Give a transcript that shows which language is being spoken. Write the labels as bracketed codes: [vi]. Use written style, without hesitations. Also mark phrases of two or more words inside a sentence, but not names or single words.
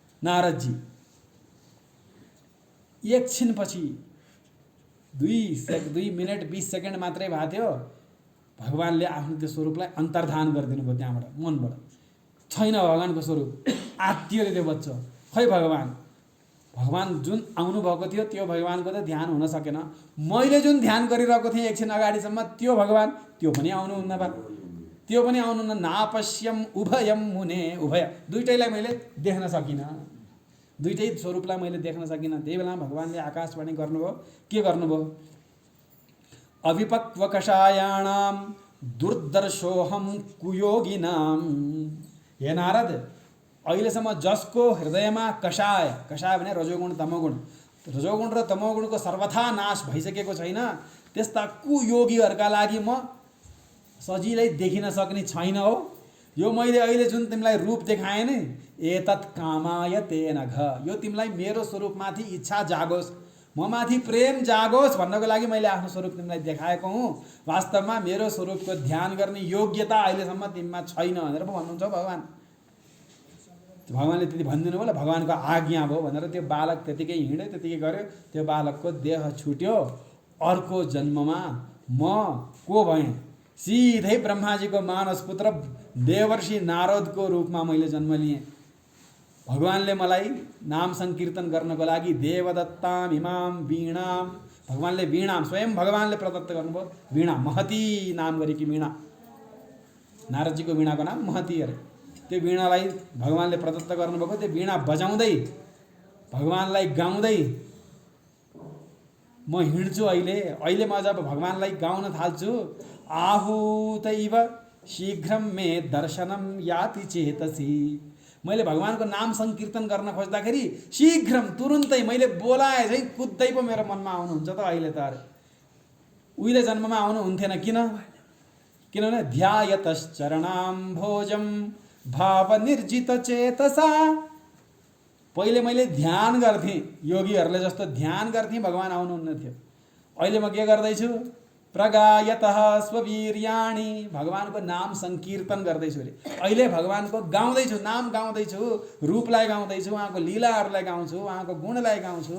[ne] नारदजी एकछिनपछि 2 मिनट 20 सेकेन्ड मात्रै भएको थियो, भगवानले आफ्नो त्यो स्वरूपलाई अन्तर्धान गरिदिनु भयो त्यहाँबाट, मनबाट। छैन भगवानको स्वरूप, आत्तियो त्यो बच्चो। खै भगवान जुन आउनुभएको थियो त्यो भगवानको त ध्यान हुन सकेन। मैले जुन ध्यान गरिरहेको थिएँ एकछिन अगाडिसम्म त्यो भगवान, त्यो पनि आउनुहुन्न बा, त्यो पनि आउनुहुन्न। [sa] नापश्यम उभयम मुने, [ne] उभय दुइटैलाई मैले देख्न सकिनँ, दुइटै स्वरूपलाई मैले देख्न सकिनँ। त्यही बेला भगवानले आकाशवाणी गर्नुभयो, के गर्नुभयो? [sa] अविपक्व कषायाणाम दुर्दर्शोहम कुयोगिनाम। [ne] हे नारद, अहिलेसम्म जसको हृदयमा कषाय, कषाय भने रजोगुण तमोगुण, रजोगुण र तमोगुणको सर्वथा नाश भइसकेको छैन, त्यस्ता कुयोगीहरूका लागि म सजिलै देखिन सक्ने छैन हो। यो मैले अहिले जुन तिमीलाई रूप देखाएँ नि, [sa] एतत् कामाय तेन घ, [ne] यो तिमीलाई मेरो स्वरूपमाथि इच्छा जागोस्, म माथि प्रेम जागोस् भन्नको लागि मैले आफ्नो स्वरूप तिमीलाई देखाएको हुँ। वास्तवमा मेरो स्वरूपको ध्यान गर्ने योग्यता अहिलेसम्म तिमीमा छैन भनेर पो भन्नुहुन्छ भगवान। भगवानले त्यति भनिदिनु भयो, भगवानको आज्ञा भयो भनेर त्यो बालक त्यतिकै हिँड्यो, त्यतिकै गर्यो। त्यो बालकको देह छुट्यो। अर्को जन्ममा म को भएँ? सिधै ब्रह्माजीको मानस पुत्र देवर्षि नारदको रूपमा मैले जन्म लिएँ। भगवानले मलाई नाम संकीर्तन गर्नको लागि [sa] देवदत्ताम इमाम वीणाम, [ne] भगवानले वीणाम, स्वयं भगवानले प्रदत्त गर्नुभयो वीणा, महती नाम गरेकी वीणा। नारदजीको वीणाको नाम महती अरे। त्यो वीणालाई भगवानले प्रदत्त गर्नुभएको, त्यो वीणा बजाउँदै भगवानलाई गाउँदै म हिँड्छु। अहिले म जब भगवानलाई गाउन थाल्छु, [sa] आहूतैव शीघ्रम मे दर्शनम याति चेतसी, [ne] मैले भगवानको नाम संकीर्तन गर्न खोज्दाखेरि शीघ्रम तुरुन्तै मैले बोलाए चाहिँ कुद्दै पो मेरो मनमा आउनुहुन्छ त अहिले त। अरे उहिले जन्ममा आउनुहुन्थेन। [sa] किनभने ध्यायतश्चरणाम भोजम भाव निर्जित चेतसा, [ne] पहिले मैले ध्यान गर्थेँ, योगीहरूले जस्तो ध्यान गर्थेँ, भगवान आउनुहुन्न थियो। अहिले म के गर्दैछु? [sa] प्रगायतः स्ववीर्याणि, [ne] भगवानको नाम संकीर्तन गर्दैछु अरे। अहिले भगवानको गाउँदैछु, नाम गाउँदैछु, रूपलाई गाउँदैछु, उहाँको लीलाहरूलाई गाउँछु, उहाँको गुणलाई गाउँछु।